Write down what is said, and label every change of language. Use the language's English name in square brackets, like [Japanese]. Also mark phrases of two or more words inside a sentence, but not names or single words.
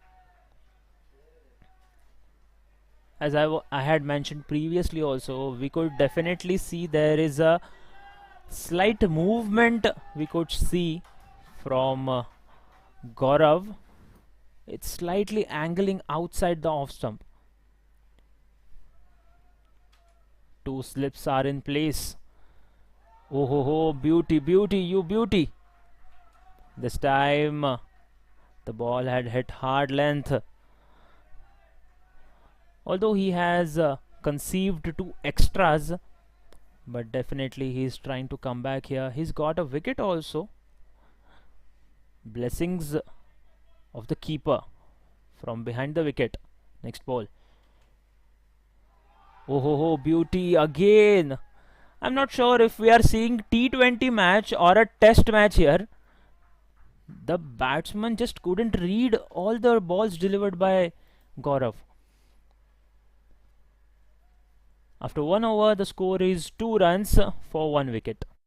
[English] As I had mentioned previously also, we could definitely see there is a slight movement we could see from Gaurav. It's slightly angling outside the off stump. Two slips are in place. Oh ho ho, beauty, you beauty. This time the ball had hit hard length. Although he has conceived two extras, but definitely he is trying to come back here. He's got a wicket also. Blessings of the keeper from behind the wicket. Next ball. Oh ho ho, beauty again. I'm not sure if we are seeing T20 match or a test match here. The batsman just couldn't read all the balls delivered by Gaurav. After 1 over, the score is 2 runs for 1 wicket.